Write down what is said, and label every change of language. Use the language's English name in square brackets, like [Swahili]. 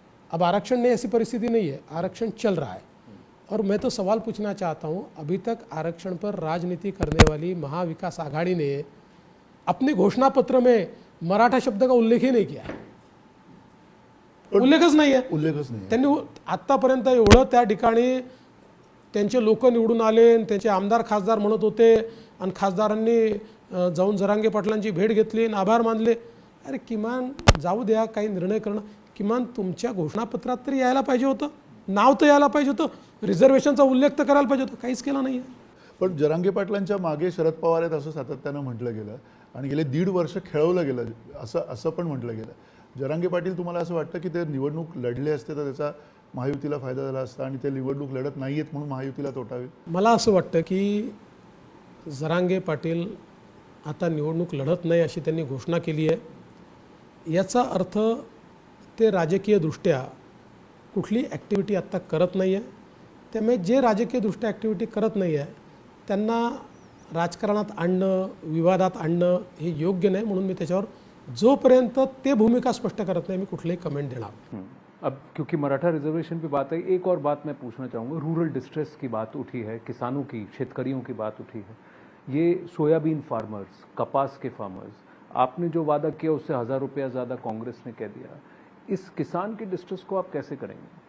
[Hindi] अब आरक्षण नहीं, ऐसी परिस्थिति नहीं है, आरक्षण चल रहा है। और मैं तो सवाल पूछना चाहता हूँ, अभी तक आरक्षण पर राजनीति करने वाली महाविकास आघाड़ी ने अपने घोषणा पत्र में मराठा शब्द का उल्लेख ही नहीं किया, [Marathi] उल्लेखच नाही आहे। त्यांनी आत्तापर्यंत एवढं त्या ठिकाणी त्यांचे लोक निवडून आले, त्यांचे आमदार खासदार म्हणत होते आणि खासदारांनी जाऊन जरांगे पाटलांची भेट घेतली आणि आभार मानले। अरे किमान जाऊ द्या, काही निर्णय करणं, किमान तुमच्या घोषणापत्रात तरी यायला पाहिजे होतं, नाव तर यायला पाहिजे होतं, रिझर्वेशनचा उल्लेख तर करायला पाहिजे होतं, काहीच केला नाही आहे। पण जरांगे पाटलांच्या मागे शरद पवार आहेत असं सातत्यानं म्हटलं गेलं आणि गेले 1.5 वर्ष खेळवलं गेलं असं पण म्हटलं गेलं। जरांगे पाटील, तुम्हाला असं वाटतं की ते निवडणूक लढले असते तर त्याचा महायुतीला फायदा झाला असता आणि ते निवडणूक लढत नाहीयेत म्हणून महायुतीला तोटा होईल? मला असं वाटतं की जरांगे पाटील आता निवडणूक लढत नाही अशी त्यांनी घोषणा केली आहे। याचा अर्थ ते राजकीयदृष्ट्या कुठली ॲक्टिव्हिटी आत्ता करत नाही आहे। त्यामुळे जे राजकीयदृष्ट्या ॲक्टिव्हिटी करत नाही आहे त्यांना राजकारणात आणणं, विवादात आणणं हे योग्य नाही। म्हणून मी त्याच्यावर जोपर्यंत ते भूमिका स्पष्ट करत नाही मी कुठलीही कमेंट देणार। [Hindi] अब क्योंकि मराठा रिजर्वेशन पे बात है, एक और बात मैं पूछना चाहूँगा। रूरल डिस्ट्रेस की बात उठी है, किसानों की, शेतकरियों की बात उठी है। ये सोयाबीन फार्मर्स, कपास के फार्मर्स, आपने जो वादा किया उससे 1000 रुपया ज़्यादा कांग्रेस ने कह दिया। इस किसान की डिस्ट्रेस को आप कैसे करेंगे?